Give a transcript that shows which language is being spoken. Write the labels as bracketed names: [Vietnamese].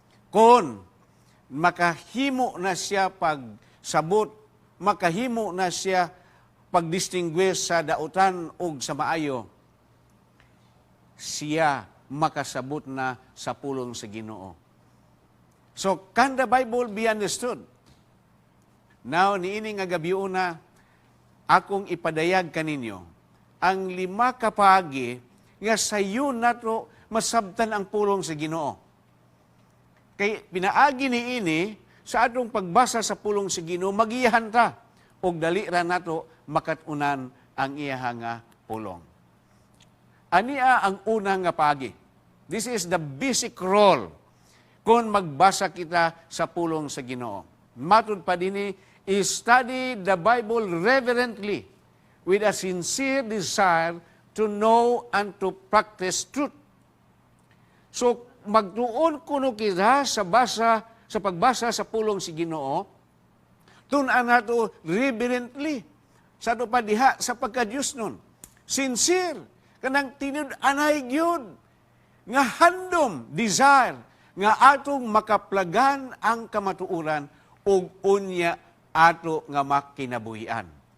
[Cebuano] Kon makahimo na siya pagsabot, makahimo na siya pagdistinguish sa dautan o sa maayo, siya makasabot na sa pulong sa Ginoo. [English] So, can the Bible be understood? [Cebuano] Now, niini nga gabiuna, akong ipadayag kaninyo, ang 5 kapaagi nga sayo nato masabtan ang pulong sa Ginoo. Kay pinaagi niini sa atong pagbasa sa pulong sa Ginoo magiyahan ta og dali ra nato makatunan ang iyaha nga pulong. Ania ang una nga paagi. [English] This is the basic role [Cebuano] kung magbasa kita sa pulong sa Ginoo. Matud pa dinhi, [English] study the Bible reverently with a sincere desire to know and to practice truth. [Cebuano] So magtuon kuno kita sa pagbasa sa pulong si Ginoo, tun-an nato reverently sa ato pa diha sa pagka-Dios nun. Sincere, kanang tinud-anay gyud nga handom, desire, nga atong makaplagan ang kamatuoran ug unya ato nga makinabuhian.